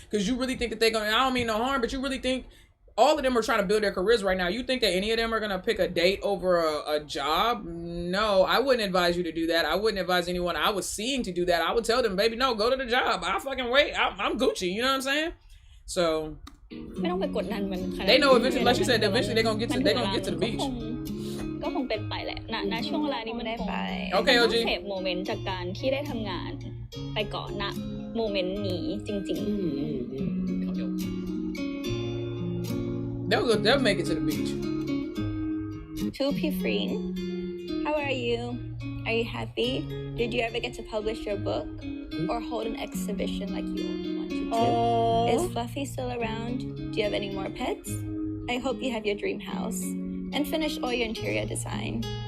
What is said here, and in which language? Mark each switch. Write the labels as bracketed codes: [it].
[en] Because you really think that they're going to, I don't mean no harm, but you really think all of them are trying to build their careers right now. You think that any of them are going to pick a date over a job? No, I wouldn't advise you to do that. I wouldn't advise anyone I was seeing to do that. I would tell them, baby, no, go to the job. I'll fucking wait. I'm Gucci. You know what I'm saying? So [th] ไม่ต้องไปกดดันมันขนาด [en] they know eventually, like you said, eventually they're going to get to the beach. [th] ก็คงเป็นไปแหละณช่วงเวลานี้มันคง โอเค ต้องเสพโมเมนต์จากการที่ได้ทำงานไปก่อนณโมเมนต์นี้จริงๆ [en] They'll make it to the beach. 2P Freen, how are you? Are you happy? Did you ever get to publish your book or hold an exhibition like you wanted to? Is Fluffy still around? Do you have any more pets? I hope you have your dream house and finish all your interior design.